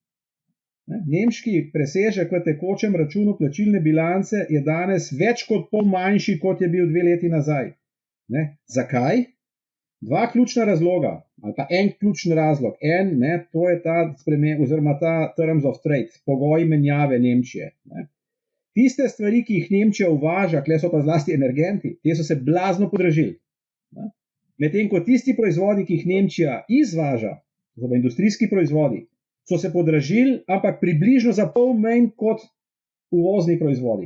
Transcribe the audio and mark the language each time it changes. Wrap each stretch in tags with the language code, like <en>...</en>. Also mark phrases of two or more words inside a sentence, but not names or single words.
<sl>Nemški presežek v tekočem računu plačilne bilance je danes več kot pol manjši, kot je bil 2 leti nazaj. Ne? Zakaj? 2 ključna razloga, ali pa en ključen razlog. To je ta oziroma ta</sl> <en>terms of trade,</en> <sl>pogoji menjave Nemčije. Ne? Tiste stvari, ki jih Nemčija uvaža, kle so pa zlasti energenti, te so se blazno podražili. Medtem ko tisti proizvodi, ki jih Nemčija izvaža, oziroma industrijski proizvodi, so se podražili, ampak približno za pol manj kot uvozni proizvodi.</sl>